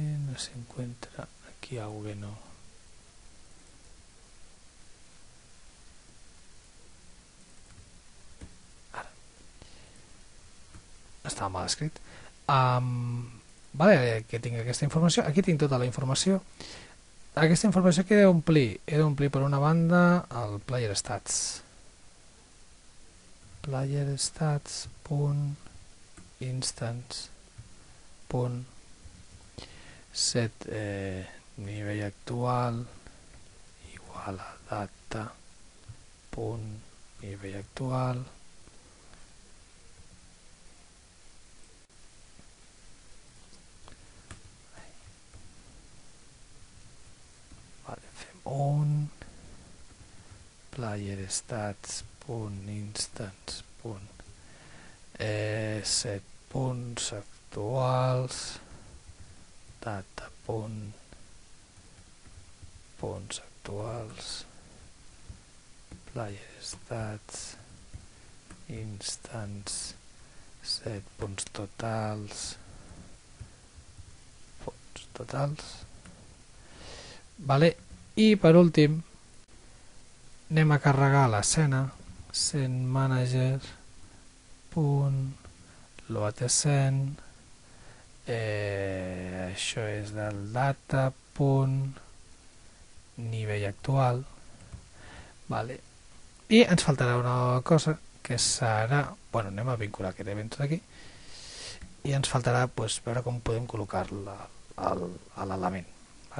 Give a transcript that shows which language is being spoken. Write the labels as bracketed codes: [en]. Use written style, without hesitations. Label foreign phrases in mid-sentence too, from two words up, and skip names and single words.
[es] no se encuentra aquí algo que no. Ara. [ca] Estava mal escrit. Vale, que tinc aquesta informació. Aquí tinc tota la informació. Aquesta informació que he d'omplir. He d'omplir per una banda el [en] player stats. Player stats [ca] punt instance punt set nivell actual igual a data punt nivell actual vale, fem un [en] player stats [ca] punt instance punt set punts actuals data punts actuals [en] player stats instance set [ca] punts totals vale. I per últim anem a carregar l'escena [en] scene manager [ca] punt [en] load scene [ca] això és del data punt nivell actual vale. I ens faltarà una cosa que serà, bueno, anem a vincular aquest event aquí i ens faltarà pues, veure com podem col·locar-lo a l'element vale?